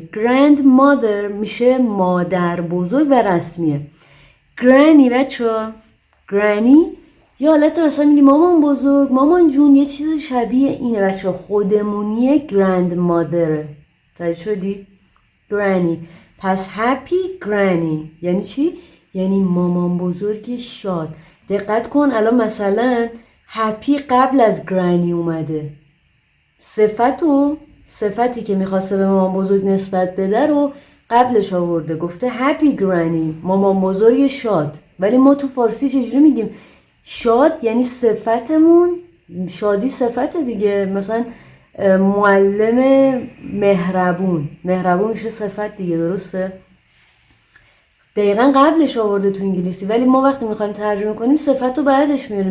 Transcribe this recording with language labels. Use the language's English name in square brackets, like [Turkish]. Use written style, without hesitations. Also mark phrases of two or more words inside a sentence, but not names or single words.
[Persian] grandmother میشه مادر بزرگ و رسمیه. granny بچه، granny یا حالت مثلا میگی مامان بزرگ، مامان جون، یه چیز شبیه اینه بچه، خودمونیه. grandmother. توجه شدی؟ granny. پس [English] happy granny [Persian] یعنی چی؟ یعنی مامان بزرگ شاد. دقت کن الان مثلا happy قبل از granny اومده. صفتی که میخواسته به مامان بزرگ نسبت بده رو قبلش آورده، گفته [English] happy granny، [Persian] مامان بزرگ شاد. ولی ما تو فارسی چجوری میگیم؟ شاد یعنی صفتمون، شادی صفت دیگه. مثلا معلم مهربون میشه صفت دیگه، درسته؟ دقیقا قبلش آورده تو انگلیسی، ولی ما وقتی میخوایم ترجمه کنیم صفت رو بعدش میاریم.